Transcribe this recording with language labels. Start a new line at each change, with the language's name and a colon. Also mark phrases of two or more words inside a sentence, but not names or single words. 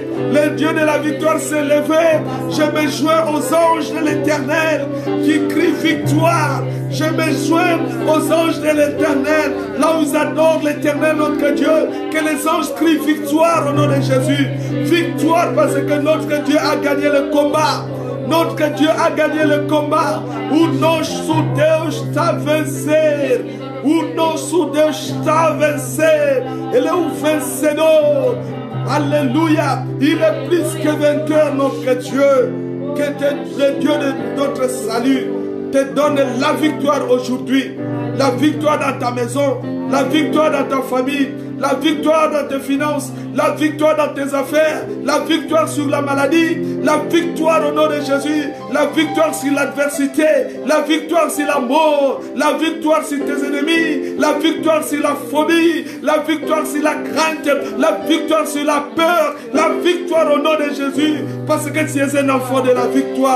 French: Le Dieu de la victoire s'est levé. Je me joins aux anges de l'Éternel qui crient victoire. Je me joins aux anges de l'Éternel. Là où ils adorent l'Éternel notre Dieu. Que les anges crient victoire au nom de Jésus. Victoire parce que notre Dieu a gagné le combat. Notre Dieu a gagné le combat.
Portuguese: O nosso Deus está a vencer. O nosso Deus está a vencer. Ele é o vencedor.
French: Alléluia. Il est plus que vainqueur, notre Dieu. Que le Dieu de notre salut te donne la victoire aujourd'hui. La victoire dans ta maison. La victoire dans ta famille. La victoire dans tes finances, la victoire dans tes affaires, la victoire sur la maladie, la victoire au nom de Jésus, la victoire sur l'adversité, la victoire sur la mort, la victoire sur tes ennemis, la victoire sur la phobie, la victoire sur la crainte, la victoire sur la peur, la victoire au nom de Jésus, parce que tu es un enfant de la victoire.